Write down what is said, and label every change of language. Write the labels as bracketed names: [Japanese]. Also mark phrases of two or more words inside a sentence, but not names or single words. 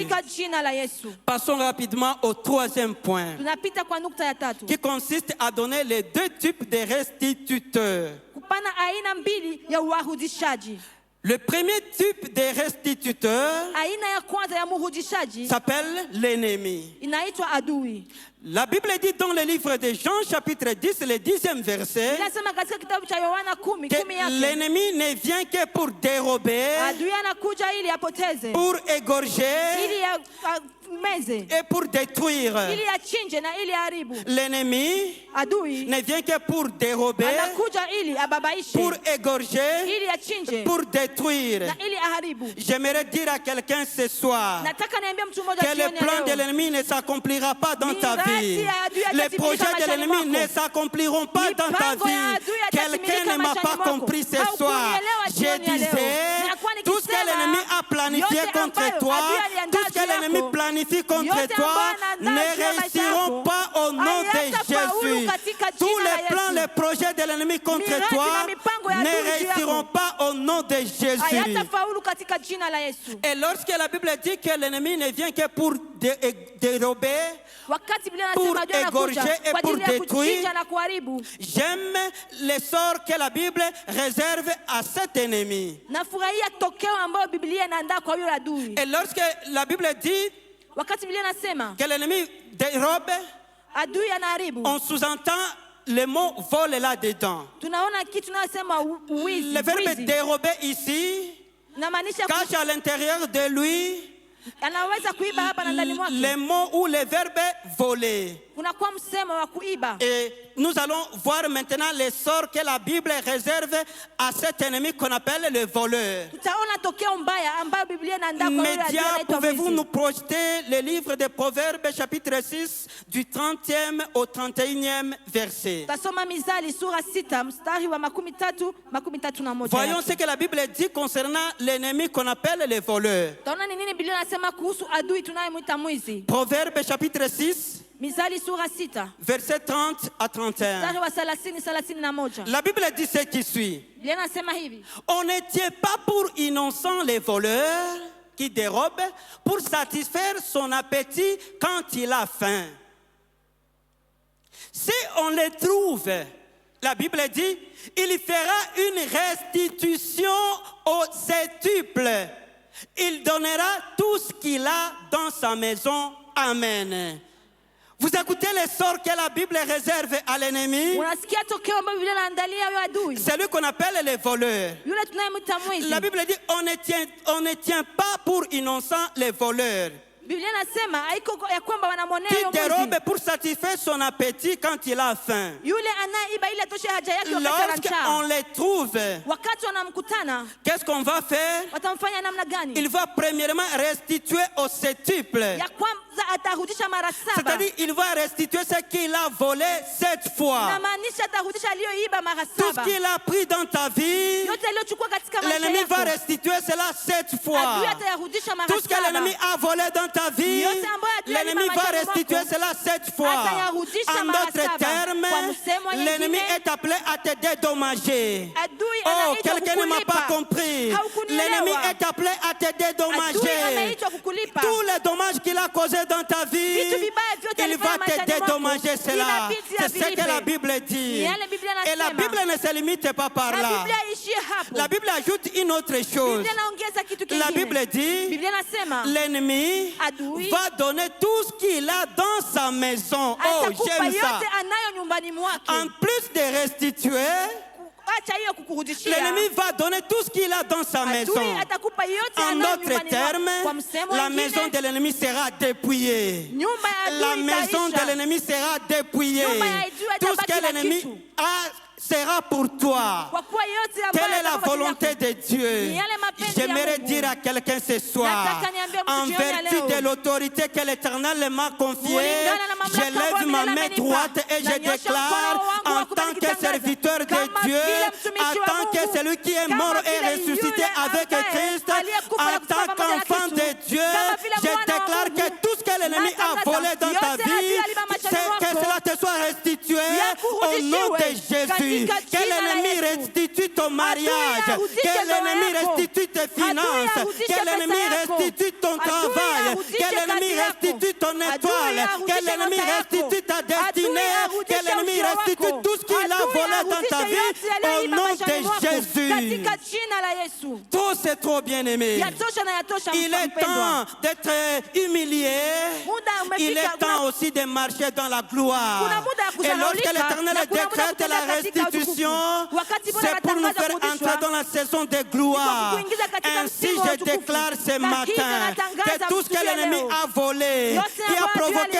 [French] Passons rapidement au troisième point, qui consiste à donner les deux types de restituteurs. Le premier type de restituteur s'appelle l'ennemi. La Bible dit dans le livre de Jean, chapitre 10, le 10e verset, [Swahili] Inasema katika kitabu cha Yohana 10 [French] que [Swahili] yake. [French] l'ennemi ne vient que pour dérober, [Swahili] Adui anakuja ili apoteze. [French] pour égorger [Swahili] Ili ameze. [French] et pour détruire. [Swahili] Ili achinje na ili haribu. [French] L'ennemi [Swahili] Adui [French] ne vient que pour dérober, [Swahili] anakuja ili ababaishe. [French] pour égorger, [Swahili] Ili achinje. [French] pour détruire. [Swahili] Na ili aharibu. [French] J'aimerais dire à quelqu'un ce soir [Swahili] Nataka niambie mtu mmoja [French] que le [Swahili] jioni [French] plan de [Swahili] leo. [French] l'ennemi ne s'accomplira pas dans ta vie. Les projets de l'ennemi ne s'accompliront pas dans ta vie. Quelqu'un ne m'a pas compris ce soir. Je disais, tout ce que l'ennemi a planifié contre toi, tout ce que l'ennemi planifie contre toi, ne réussiront pas au nom de Jésus. Tous les plans, les projets de l'ennemi contre toi ne réussiront pas au nom de Jésus. [Swahili] Hayatafaulu katika jina la Yesu. [French] Et lorsque la Bible dit que l'ennemi ne vient que pour dérober, [Swahili] Wakati Biblia [French] pour [Swahili] inasema adui anakuja [French] égorger et [Swahili] kwa [French] pour [Swahili] ajili ya [French] détruire, [Swahili] kuchinja na kuharibu. [French] j'aime le sort que la Bible réserve à cet ennemi. [Swahili] Nafurahia tokeo ambayo Biblia inaandaa kwa yule adui. [French] Et lorsque la Bible dit [Swahili] Wakati Biblia inasema [French] que l'ennemi dérobe, [Swahili] adui anaharibu, [French] on sous-entend le mot vol là-dedans. [Swahili] tunaona kitu tunasema uwizi. [French] Le verbe [Swahili] Wizi. [French] dérober ici [Swahili] Inamaanisha [French] cache à l'intérieur de lui [Swahili] anaweza kuiba hapa na ndani mwake. [French] le mot ou le verbe voler. [Swahili] Kunakuwa msemo wa kuiba. [French] Et nous allons voir maintenant les sorts que la Bible réserve à cet ennemi qu'on appelle le voleur. [Swahili] Tutaona tokeo mbaya ambayo Biblia inaandaa kwa yule adui [French] Média, [Swahili] anaitwa [French] pouvez-vous [Swahili] mwizi. [French] nous projeter le livre des Proverbes, chapitre 6, du 30e au 31e verset. [Swahili] Tasoma Mizali sura 6 mstari wa 13-31. [French] Voyons ce que la Bible dit concernant l'ennemi qu'on appelle le voleur. [Swahili] Taona ni nini Biblia inasema kuhusu adui tunayemwita mwizi. [French] Proverbes, chapitre 6, [Swahili] Mizali sura 6 [French] verset 30 à 31. [Swahili] mstari wa 30-31. [French] La Bible dit ce qui suit. [Swahili] Biblia inasema hivi: [French] On ne tient pas pour innocent les voleurs qui dérobent pour satisfaire son appétit quand il a faim. Si on les trouve, la Bible dit, il fera une restitution au septuple. Il donnera tout ce qu'il a dans sa maison. Amen. Vous écoutez les sorts que la Bible réserve à l'ennemi? [Swahili] Unasikia tokeo ambayo Biblia inaandalia huyo adui. [French] C'est lui qu'on appelle les voleurs. [Swahili] Yule tunayemwita mwizi. [French] La Bible dit, on ne tient pas pour innocent les voleurs [Swahili] Biblia inasema haiko ya kwamba wanamwonea [French] qui [Swahili] huyo mwizi. [French] dérobent pour satisfaire son appétit quand il a faim. [Swahili] Yule anaiba ile toshe haja yake wakati ana [French] Lorsqu'on [Swahili] njaa. [French] les trouve, [Swahili] Wakati wanamkutana, [French] qu'est-ce qu'on va faire? [Swahili] watamfanya namna gani? [French] Il va premièrement restituer au septuple. [Swahili] Ya kwanza atarudisha mara 7. [French] C'est-à-dire, il va restituer ce qu'il a volé 7 fois. [Swahili] Inamaanisha atarudisha aliyoiba mara [French] Tout ce [Swahili] 7. [French] qu'il a pris dans ta vie, [Swahili] Yote aliyochukua katika maisha [French] l'ennemi va [Swahili] yako. [French] restituer cela 7 fois. [Swahili] Adui atayarudisha mara [French] Tout ce que [Swahili] 7. [French] l'ennemi a volé dans ta vie, [Swahili] Yote ambayo adui [French] l'ennemi [Swahili] aliiba [French] va [Swahili] maishani [French] restituer [Swahili] mwako, [French] cela 7 fois. [Swahili] atayarudisha [French] En [Swahili] mara [French] d'autres [Swahili] 7. [French] termes, [Swahili] Kwa msemo nyingine, [French] l'ennemi est appelé à te dédommager. [Swahili] Adui [French] Oh, [Swahili] anaitwa [French] quelqu'un ne m'a [Swahili] kukulipa. [French] pas compris. [Swahili] Haukunielewa. [French] L'ennemi est appelé à te [Swahili] Adui [French] dédommager. [Swahili] anaitwa kukulipa. [French] Tous les dommages qu'il a causés dans ta vie, [Swahili] Vitu vibaya vyote [French] il [Swahili] alifanya [French] va te [Swahili] maishani mwako. [French] dédommager cela. [Swahili] Inabidi [French] C'est ce que [Swahili] avilipe. [French] la Bible dit. [Swahili] Ni yale Biblia [French] Et la [Swahili] inasema. [French] Bible ne se limite pas par [Swahili] Na [French] là. [Swahili] Biblia ishie hapo. [French] La Bible ajoute une autre chose. [Swahili] Biblia inaongeza kitu [French] La [Swahili] kingine. [French] Bible dit, [Swahili] Biblia inasema [French] l'ennemi [Swahili] adui [French] va donner tout ce qu'il a dans sa maison. Oh, [Swahili] atakupa [French] j'aime ça. [Swahili] yote anayo nyumbani mwake. [French] En plus de restituer, [Swahili] Acha hiyo kukurudishia. [French] l'ennemi va donner tout ce qu'il a dans sa maison. [Swahili] Adui atakupa yote [French] En [Swahili] anayo [French] d'autres [Swahili] nyumbani [French] termes, [Swahili] mwake. Kwa msemo [French] la [Swahili] mwingine, [French] maison de l'ennemi sera dépouillée. [Swahili] nyumba ya adui [French] La maison [Swahili] itaisha. [French] de l'ennemi sera dépouillée. [Swahili] Nyumba ya adui [French] Tout ce [Swahili] itabaki [French] que [Swahili] na [French] l'ennemi [Swahili] kitu. [French] a sera pour toi. [Swahili] Kwa kuwa yote ambayo [French] Quelle est la [Swahili] atakupa [French] volonté de Dieu? [Swahili] Ni yale mapenzi ya [French] J'aimerais [Swahili] Mungu. [French] dire à quelqu'un ce soir, [Swahili] Nataka niambie mtu [French] en [Swahili] jioni ya [French] vertu [Swahili] leo. [French] de l'autorité que l'Éternel m'a confiée, [Swahili] Kulingana na mamlaka [French] je lève [Swahili] ambayo [French] ma [Swahili] Biblia [French] main [Swahili] amenipa. [French] droite et je [Swahili] Nanyosha [French] déclare, [Swahili] mkono wangu wa [French] en tant que [Swahili] kutangaza. [French] serviteur de [Swahili] Kama [French] Dieu, [Swahili] vile mtumishi [French] en [Swahili] wa [French] tant que [Swahili] Mungu. [French] celui qui est [Swahili] Kama [French] mort et [Swahili] vile [French] ressuscité [Swahili] yule [French] avec [Swahili] ambaye [French] Christ, [Swahili] aliyekufa na [French] en [Swahili] kufufuka [French] tant [Swahili] pamoja na [French] qu'enfant [Swahili] Kristo. [French] de Dieu, [Swahili] Kama vile [French] je [Swahili] mwana wa [French] déclare que [Swahili] Mungu. [French] tout ce que l'ennemi a [Swahili] Natangaza [French] volé dans ta [Swahili] yote [French] vie, [Swahili] adui aliba maishani [French] c'est que [Swahili] mwako. [French] cela te soit restitué au nom de Jésus. [Swahili] Katika [French] Que [Swahili] jina la [French] l'ennemi [Swahili] Yesu. [French] restitue ton mariage, [Swahili] arudishe [French] que [Swahili] ndoa [French] l'ennemi [Swahili] yako. [French] restitue tes finances, [Swahili] arudishe [French] que l'ennemi [Swahili] pesa yako. [French] restitue ton [Swahili] Adui [French] travail, [Swahili] arudishe [French] que l'ennemi [Swahili] kazi yako. [French] restitue ton [Swahili] Adui [French] étoile, [Swahili] arudishe [French] que l'ennemi [Swahili] nyota yako. [French] restitue ta destinée, [Swahili] Adui arudishe [French] que l'ennemi [Swahili] uchi [French] restitue tout ce qu'il a volé dans ta vie au nom de Jésus. [Swahili] katika jina la Yesu. [French] Trop, c'est trop bien aimé. [Swahili] Yatosha na yatosha [French] Il est [Swahili] mpendwa. [French] temps d'être humilié. [Swahili] Muda umefika, [French] Il est temps aussi de marcher dans la gloire. [Swahili] Kuna muda ya [French] Et [Swahili] kuzalaulika, [French] lorsque l'Éternel [Swahili] na kuna muda [French] décrète la [Swahili] kutenda katika [French] restitution, [Swahili] utukufu. Wakati Bwana [French] c'est pour nous [Swahili] anatangaza [French] faire [Swahili] kurudishwa, [French] entrer dans la saison de gloire. [Swahili] kukuingiza katika [French] Ainsi, [Swahili] msimu wa [French] je [Swahili] utukufu. [French] déclare ce [Swahili] Na [French] matin [Swahili] kisha natangaza [French] que tout ce que [Swahili] kusikia [French] l'ennemi [Swahili] leo, [French] a volé, [Swahili] yote [French] qui a [Swahili] ambayo [French] provoqué